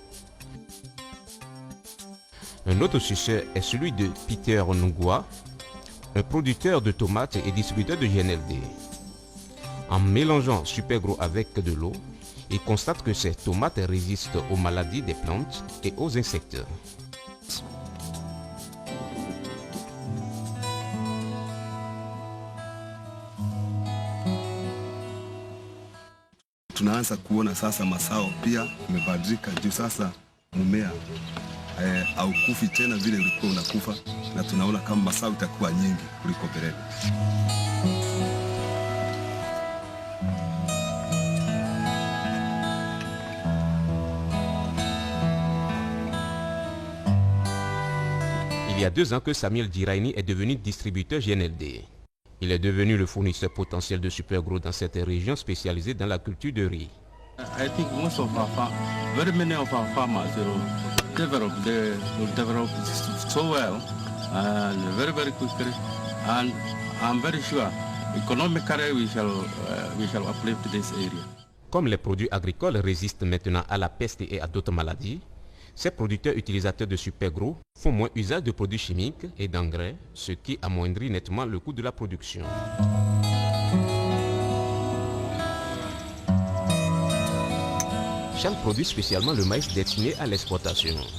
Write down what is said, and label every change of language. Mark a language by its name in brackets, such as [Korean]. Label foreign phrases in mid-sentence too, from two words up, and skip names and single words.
[French] Un autre succès est celui de Peter Nongroué, un producteur de tomates et distributeur de GNLD. En mélangeant Supergrow avec de l'eau, il constate que ces tomates résistent aux maladies des plantes et aux insectes. [Swahili] Tunaanza kuona sasa mazao pia imebadilika juu sasa mmea haukufi tena vile ulikuwa unakufa, na tunaona kama mazao itakuwa nyingi kuliko mbeleni. [French] Il y a 2 ans que Samuel Diraini est devenu distributeur GNLD. Il est devenu le fournisseur potentiel de Supergrow dans cette région spécialisée dans la culture de riz. [English] I think most of very many of our farmers will develop so well and very quickly, and I'm very sure economically we shall uplift this area. [French] Comme les produits agricoles résistent maintenant à la peste et à d'autres maladies, ces producteurs utilisateurs de Supergrow font moins usage de produits chimiques et d'engrais, ce qui amoindrit nettement le coût de la production. Charles produit spécialement le maïs destiné à l'exportation.